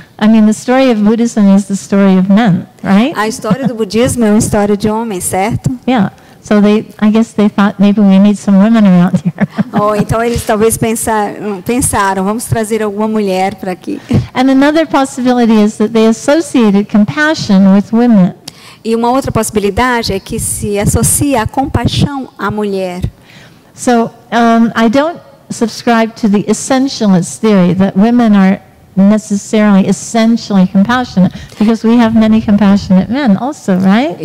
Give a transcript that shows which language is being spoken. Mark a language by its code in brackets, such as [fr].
[en] I mean, the story of Buddhism is the story of men, right? [pt] A história do budismo é uma história de homens, certo? [en] Yeah. So I guess they thought maybe we need some women around here. [pt] Ou então eles talvez pensaram, vamos trazer alguma mulher para aqui. [en] And another possibility is that they associated compassion with women. [pt] E uma outra possibilidade é que se associa a compaixão à mulher. [en] So I don't subscribe to the essentialist theory that women are necessarily essentially compassionate, because we have many compassionate men also, right?